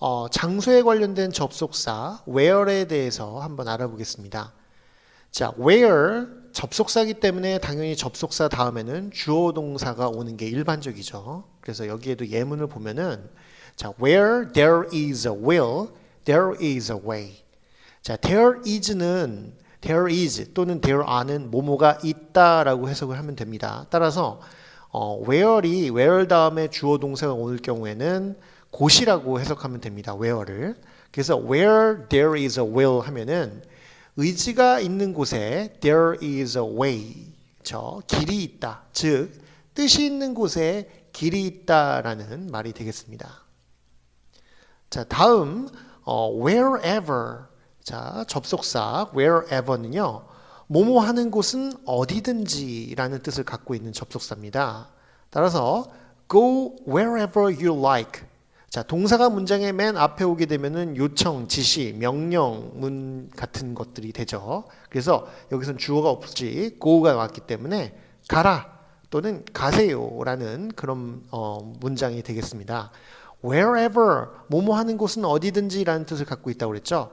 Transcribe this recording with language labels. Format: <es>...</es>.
<ko>장소에 관련된 접속사 where에 대해서 한번 알아보겠습니다. 자, where 접속사이기 때문에 당연히 접속사 다음에는 주어 동사가 오는 게 일반적이죠. 그래서 여기에도 예문을 보면은 자,</ko> <en>where there is a will, there is a way.</en> <ko>자, there is 또는 there are는 뭐뭐가 있다라고 해석을 하면 됩니다. 따라서 where 다음에 주어 동사가 올 경우에는 곳이라고 해석하면 됩니다. where를. 그래서</ko> <en>where there is a will</en> <ko>하면은 의지가 있는 곳에</ko> <en>there is a way.</en> <ko>길이 있다. 즉 뜻이 있는 곳에 길이 있다라는 말이 되겠습니다. 자, 다음 wherever. 자, 접속사 wherever는요. 뭐뭐 하는 곳은 어디든지라는 뜻을 갖고 있는 접속사입니다. 따라서</ko> <en>go wherever you like.</en> <ko>자, 동사가 문장의 맨 앞에 오게 되면은 요청, 지시, 명령문 같은 것들이 되죠. 그래서 여기선 주어가 없이 go가 나왔기 때문에 가라 또는 가세요라는 그런 문장이 되겠습니다. wherever 뭐뭐 하는 곳은 어디든지라는 뜻을 갖고 있다고 그랬죠.</ko>